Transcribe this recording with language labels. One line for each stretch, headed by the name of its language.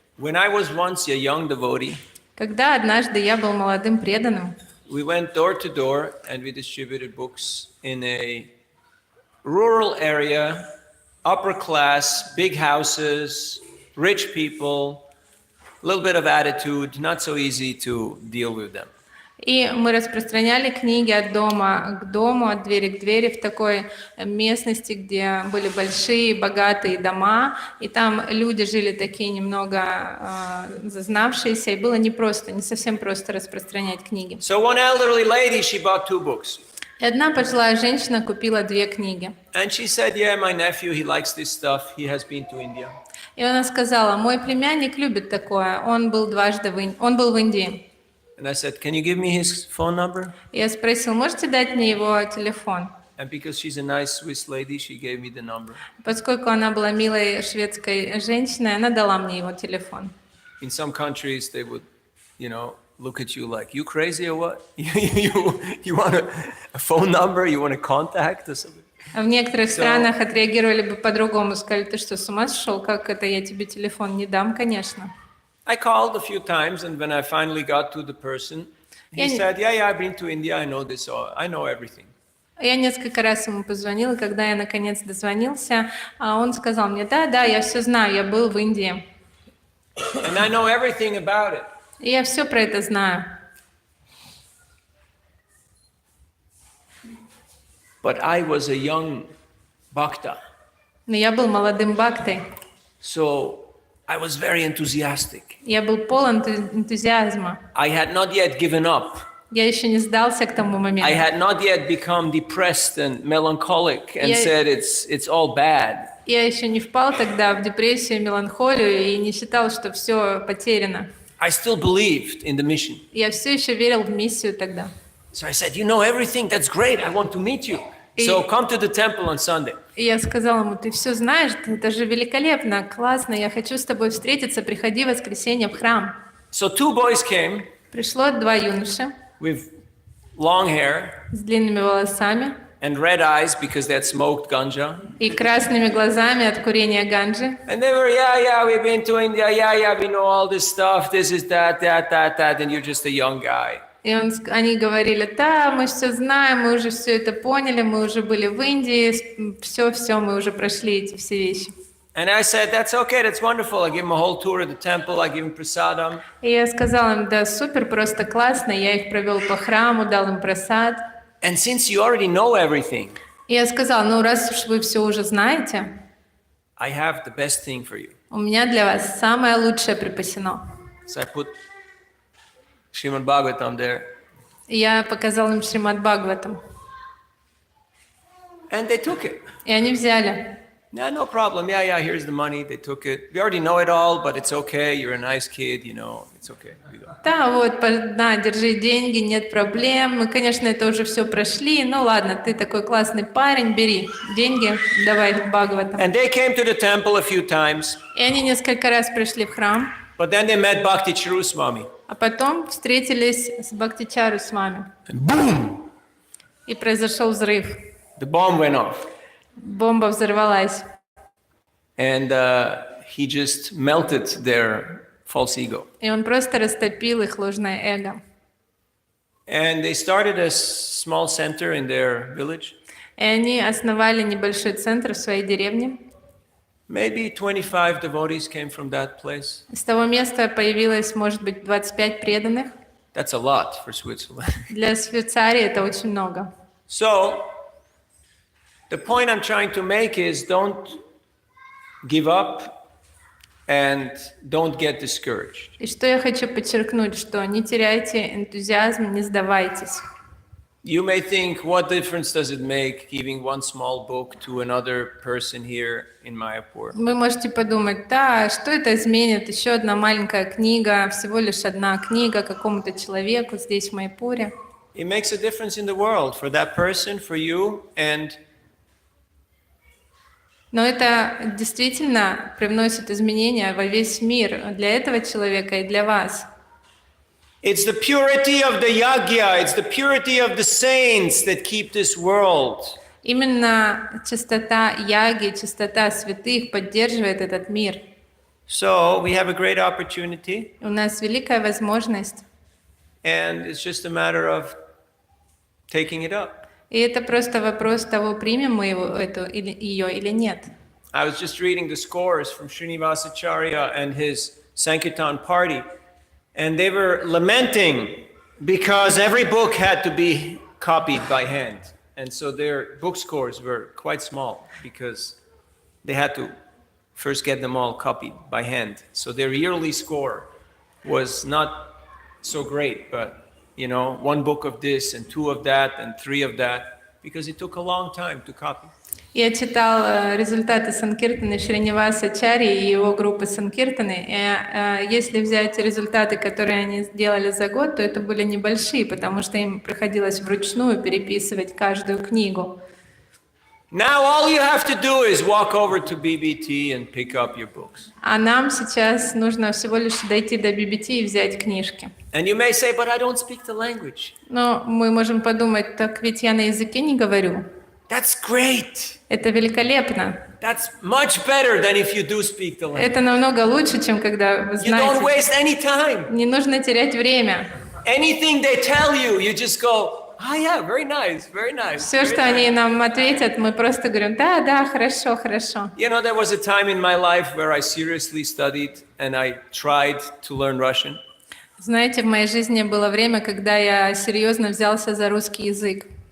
English: When I was once a young devotee,
Russian: Когда однажды я был молодым преданным,
English: we went door to door and we distributed books in a rural area, upper class, big houses, rich people, a little bit of attitude, not so easy to deal with them.
Russian: и мы распространяли книги от дома к дому, от двери к двери в такой местности, где были большие, богатые дома, и там люди жили такие немного зазнавшиеся, и было непросто, не совсем просто распространять книги.
English: So one elderly lady, she bought 2 books.
Russian: И одна пожилая женщина купила 2 книги.
English: And she said, yeah, my nephew, he likes this stuff. He has been to India.
Russian: И она сказала: мой племянник любит такое, он был в Индии.
English: And I said, can you give me his phone number?
Russian: Я спросил: можете дать мне его телефон?
English: And because she's a nice Swiss lady, she gave me the number.
Russian: Поскольку она была милой шведской женщиной, она дала мне его телефон.
English: In some countries, they would, look at you like, you crazy or what? you want a phone number? You want a contact or something?
Russian: В некоторых странах отреагировали бы по-другому, сказали: ты что, с ума сошел? Как это, я тебе телефон не дам, конечно.
English: I called a few times, and when I finally got to the person, he said, yeah, I've been to India, I know this, I know everything.
Russian: Я несколько раз ему позвонила, когда я наконец дозвонился, он сказал мне: да, я все знаю, я был в Индии.
English: And I know everything about it.
Russian: И я все про это знаю.
English: But I was a young bhakta.
Russian: Но я был молодым бхактой.
English: So I was very enthusiastic.
Russian: Я был полон энтузиазма.
English: I had not yet given up.
Russian: Я еще не сдался к тому моменту.
English: I had not yet become depressed and melancholic and said it's all bad.
Russian: Я еще не впал тогда в депрессию, меланхолию и не считал, что все потеряно.
English: I still believed in the mission.
Russian: Я все еще верил в миссию тогда.
English: So I said, you know everything, that's great, I want to meet you. So come to the temple on Sunday.
Russian: И я сказала ему: ты все знаешь, это же великолепно, классно, я хочу с тобой встретиться, приходи в воскресенье в храм.
English: So 2 boys came.
Russian: Пришло 2 юноши
English: With long hair
Russian: с длинными волосами
English: and red eyes because they had smoked ganja.
Russian: и красными глазами от курения ганджи.
English: And they were, yeah, we've been to India, yeah, we know all this stuff, this is that, and you're just a young guy.
Russian: И они говорили: да, мы все знаем, мы уже все это поняли, мы уже были в Индии, все, мы уже прошли эти все вещи.
English: And I said, that's okay, that's wonderful. I give them a whole tour of the temple, I give them prasadam.
Russian: И я сказала им: да, супер, просто классно, я их провел по храму, дал им прасад.
English: And since you already know everything,
Russian: И я сказала: ну, раз уж вы все уже знаете,
English: I have the best thing for you.
Russian: у меня для вас самое лучшее припасено.
English: So I put Srimad Bhagavatam there.
Russian: И я показала им Шримад Бхагаватам.
English: And they took it.
Russian: И они взяли.
English: Yeah, no problem. Yeah, here's the money. They took it. We already know it all, but it's okay. You're a nice kid, it's okay. We go.
Russian: Да, вот, на, держи деньги, нет проблем. Мы, конечно, это уже все прошли. Ну ладно, ты такой классный парень, бери деньги, давай в Бхагаватам.
English: And they came to the temple a few times.
Russian: И они несколько раз пришли в храм.
English: But then they met Bhakti Chiruswami.
Russian: А потом встретились с Бхактичару с вами.
English: And boom!
Russian: И произошел взрыв.
English: The bomb went off.
Russian: Бомба взорвалась.
English: And he just melted their false ego.
Russian: И он просто растопил их ложное эго.
English: And they started a small center in their village.
Russian: И они основали небольшой центр в своей деревне.
English: Maybe 25 devotees came from that place.
Russian: С того места появилось, может быть, 25 преданных.
English: That's a lot for Switzerland.
Russian: Для Швейцарии это очень много.
English: So, the point I'm trying to make is don't give up and don't get discouraged.
Russian: И что я хочу подчеркнуть, что не теряйте энтузиазм, не сдавайтесь.
English: You may think, what difference does it make giving one small book to another person here in Mayapur?
Russian: Вы можете подумать: да, что это изменит? Еще одна маленькая книга, всего лишь одна книга какому-то человеку здесь в Майяпуре.
English: It makes a difference in the world for that person, for you, and
Russian: Но это действительно привносит изменения во весь мир для этого человека и для вас.
English: it's the purity of the yagya, it's the purity of the saints that keep this world.
Russian: Именно чистота яги, чистота святых поддерживает этот мир.
English: So we have a great opportunity,
Russian: У нас великая возможность,
English: and it's just a matter of taking it up.
Russian: и это просто вопрос того, примем мы ее или нет.
English: I was just reading the scores from Srinivasacharya and his Sankirtan party, and they were lamenting because every book had to be copied by hand. And so their book scores were quite small because they had to first get them all copied by hand. So their yearly score was not so great, but one book of this and two of that and three of that, because it took a long time to copy.
Russian: Я читал результаты Санкиртаны Шриниваса-ачарьи и его группы Санкиртаны. И если взять результаты, которые они сделали за год, то это были небольшие, потому что им приходилось вручную переписывать каждую книгу.
English: Now all you have to do is walk over to BBT and pick up your books.
Russian: А нам сейчас нужно всего лишь дойти до BBT и взять книжки.
English: And you may say, but I don't speak the language.
Russian: Но мы можем подумать, так ведь я на языке не говорю.
English: That's great.
Russian: Это великолепно.
English: That's much better than if you do speak the language.
Russian: Это намного лучше, чем когда вы
English: You don't
Russian: знаете.
English: waste any time.
Russian: Не нужно терять время.
English: Anything they tell you, you just go, oh yeah, very nice, very nice.
Russian: Все, что они нам ответят, мы просто говорим, да, хорошо, хорошо.
English: There was a time in my life where I seriously studied and I tried to learn Russian.
Russian: Знаете, в моей жизни было время, когда я серьезно взялся за русский язык.